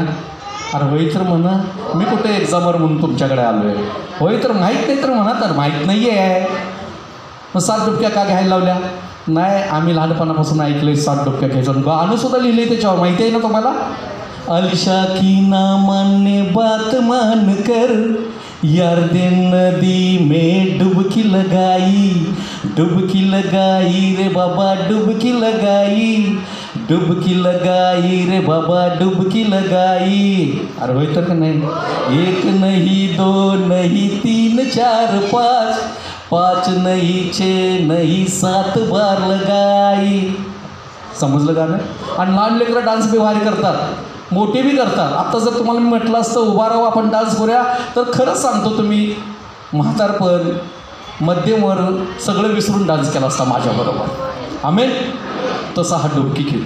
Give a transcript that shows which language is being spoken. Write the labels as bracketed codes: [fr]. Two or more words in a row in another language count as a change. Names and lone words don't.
[mr] अरे होय तर म्हणा, मी कुठे एक्झामवर म्हणून तुमच्याकडे आलो आहे. होय तर माहीत नाही तर म्हणा, तर माहीत नाही आहे. मग 7 डुबक्या का घ्यायला लावल्या? नाही, आम्ही लहानपणापासून ऐकलं 7 डुबक्या घ्यायचं. गाणं सुद्धा लिहिलं आहे त्याच्यावर, माहिती आहे ना तुम्हाला? [hi] अलशा की ना मानने बात मान कर, यार दिन नदी में डुबकी लगाई, डुबकी लगाई रे बाबा डुबकी लगाई, डुबकी लगाई रे बाबा डुबकी लगाई. [mr] अरे होय तर का नाही? [hi] 1 नहीं 2 नहीं 3 4 5, 5 नहीं 6 नहीं 7 बार लगाई. [mr] समजलं का नाही? आणि लहान लेकरं डान्स बी भारी करतात, मोठे बी करतात. आता जर तुम्हाला मी म्हटलं असतं उभा राहू आपण डान्स करूया, तर खरंच सांगतो तुम्ही म्हातारपण, मध्यमवर्ग सगळं विसरून डान्स केला असता माझ्याबरोबर. आमेन. तसा हा डुबकी घेतोय.